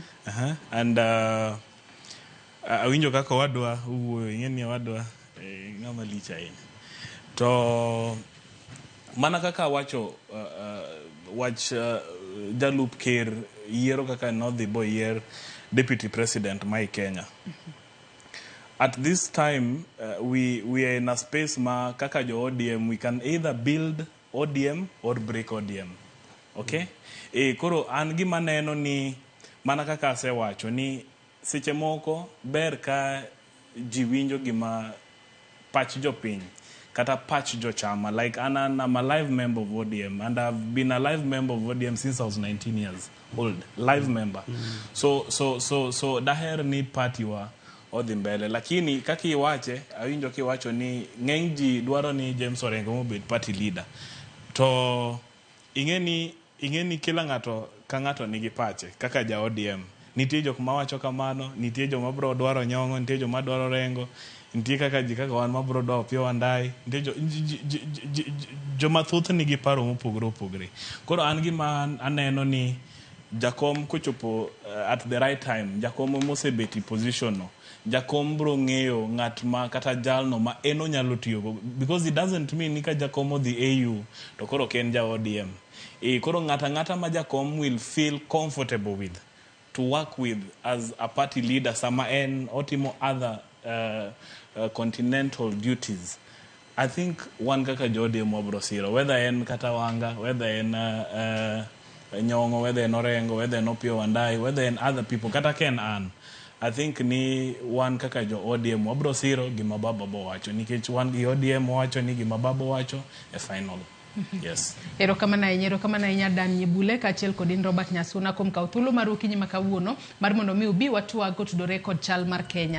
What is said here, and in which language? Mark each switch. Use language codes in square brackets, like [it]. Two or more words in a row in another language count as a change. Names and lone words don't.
[luo] And awinjo kaka wadwa uwuoyo, ing'eni wadwa ng'ama lich ahinya. To mana kaka wacho wach jalup ker yiero kaka nodhi bo yier deputy president mai Kenya. [en] At this time, we are in a space [luo] ma kaka jo ODM, [en] we can either build ODM or break ODM. Okay? [luo] Koro an gima neno ni mana kaka asewacho ni seche moko ber ka ji winjo gima pach jopiny kata pach jo chama. [en] Like I'm a live member of ODM, and I've been a live member of ODM since I was 19 years old. Live member. [luo] So daher ni party wa odhi mbele. Lakini kaki iwache, awinjo kiwacho ni ng'eny ji dwaro ni James Orengo mobed [en] party leader. [luo] To ing'eni kila ng'ato ka ng'ato nigi pache kaka ja ODM. Nitie jok mawacho kamano, nitie jok mabro dwaro nyong'o, nitie jok madwaro rengo, nitie kaka ji kaka wan mabro dwaro pio wandai, nitie jo mathoth nigi paro mopogore opogore. Koro an gima aneno ni jakom kochopo [en] at the right time, [luo] jakom mosebeti position no, jakom bro ng'eyo ng'at ma kata jalno ma eno nyalo tiyogo, [en] because it doesn't mean [luo] ni ka jakom odhi AU to koro ken ja ODM. Koro ng'ata ma jakom [en] will feel comfortable with to work with as a party leader [luo] sama en otimo [en] other continental duties. I think [luo] one kaka jo ODM wabro siro, whether en kata wanga, whether en nyongo, whether en orengo, whether en opio wandai, whether en [en] other people [luo] kata ken an, [en] I think [luo] ni one kaka jo ODM wabro siro gima baba bo wacho, nikech one gi ODM wacho ni gima baba wacho e [en] final. Yes. [luo] Erokamana inya Dan Nyibule kachiel kodin Robert Nyasuna kuom kawo thuolo mar okinyi makawuono mar mondo mi ubi watwago tudore kod chal mar Kenya.